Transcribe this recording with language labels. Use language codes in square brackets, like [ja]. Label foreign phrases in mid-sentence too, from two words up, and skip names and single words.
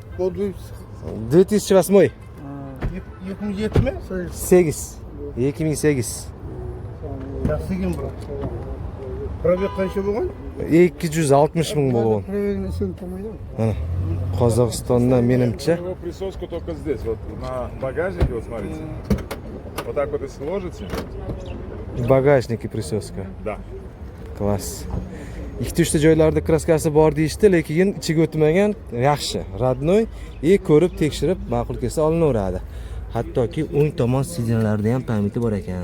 [uz] 2008. 8. 2008. Yaxshigim bor. Probeg qancha bo'lgan? 260 ming bo'lgan. Probegni sen to'maydi. Mana Qozog'istondan menimcha [ru] Его присоска только здесь, вот на багажнике, вот смотрите. Вот так вот и сложите. багажнике присоска. Да. [uz] Klass. 2-3 ta joylarda kraskasi bor deyishdi, lekin ichiga o'tmagan, yaxshi. Radnoy, ko'rib, tekshirib, ma'qul kelsa olinaveradi. Hattoki o'ng tomon sidinalarda ham pamiti bor ekan.